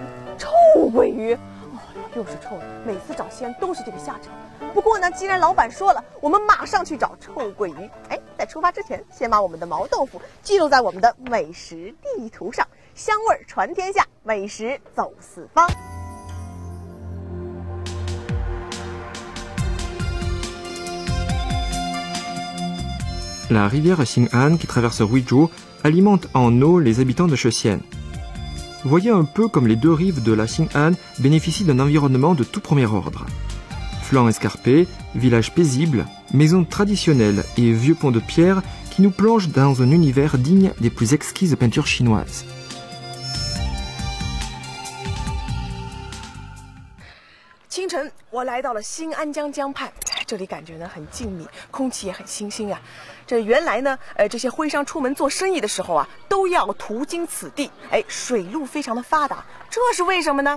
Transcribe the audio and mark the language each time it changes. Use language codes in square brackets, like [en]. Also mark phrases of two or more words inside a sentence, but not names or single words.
[zh] 臭鳜鱼，哦，又是臭的，每次找鲜都是这个下场。不过呢，既然老板说了，我们马上去找臭鳜鱼。哎，在出发之前，先把我们的毛豆腐记录在我们的美食地图上，香味传天下，美食走四方。 [fr] La rivière Xing'an qui traverse Huizhou alimente en eau les habitants de Shetian. Voyez un peu comme les deux rives de la Xing'an bénéficient d'un environnement de tout premier ordre. Flancs escarpés, villages paisibles, maisons traditionnelles et vieux ponts de pierre qui nous plongent dans un univers digne des plus exquises peintures chinoises. [zh] 清晨，我来到了新安江江畔，这里感觉呢很静谧，空气也很清新啊。这原来呢，这些徽商出门做生意的时候啊，都要途经此地，哎，水路非常的发达，这是为什么呢？